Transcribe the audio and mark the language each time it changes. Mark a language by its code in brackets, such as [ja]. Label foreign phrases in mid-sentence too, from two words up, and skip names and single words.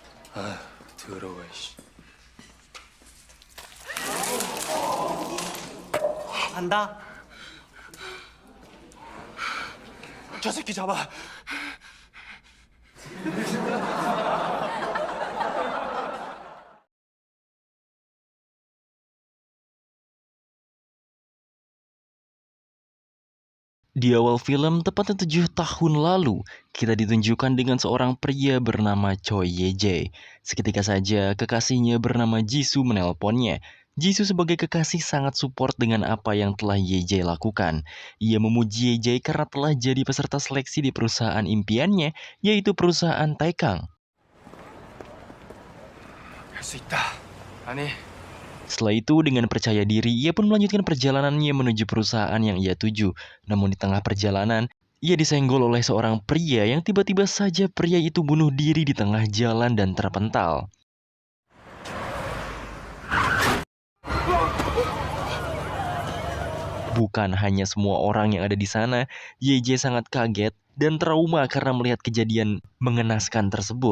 [ko] 아휴, 더러워, 씨. 간다. 저 새끼 잡아. [id] Di awal film, tepatnya 7 tahun lalu, kita ditunjukkan dengan seorang pria bernama Choi Ye-jae. Seketika saja, kekasihnya bernama Jisoo menelponnya. Jisoo sebagai kekasih sangat support dengan apa yang telah Ye-jae lakukan. Ia memuji Ye-jae karena telah jadi peserta seleksi di perusahaan impiannya, yaitu perusahaan Taekang. [ko] 할 수 있다. 아니, [id] Setelah itu, dengan percaya diri, ia pun melanjutkan perjalanannya menuju perusahaan yang ia tuju. Namun di tengah perjalanan, ia disenggol oleh seorang pria yang tiba-tiba saja pria itu bunuh diri di tengah jalan dan terpental. Bukan hanya semua orang yang ada di sana, Ye-jae sangat kaget dan trauma karena melihat kejadian mengenaskan tersebut.